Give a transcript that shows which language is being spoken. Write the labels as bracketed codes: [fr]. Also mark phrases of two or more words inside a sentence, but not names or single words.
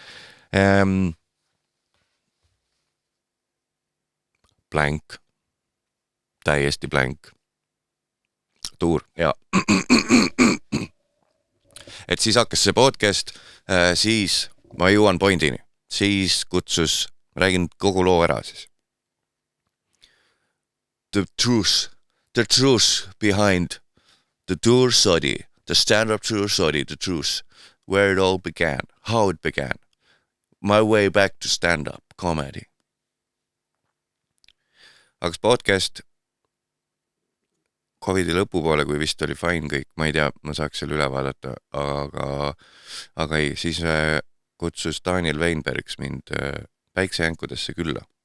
[et] Blank. Täiesti blank. Tuur, ja. Et siis hakkas see podcast, siis ma jõuan pointini. Siis kutsus, räägin kogu loo ära siis. [en] The truth behind the tour study, the stand-up tour study, the truth, where it all began, how it began, my way back to stand-up comedy. [et] Aga podcast COVIDi lõpupoole, kui vist oli fine kõik, ma ei tea, ma saaks selle üle vaadata, aga ei, siis kutsus Daniel Weinbergs mind päiksejänkudesse külla.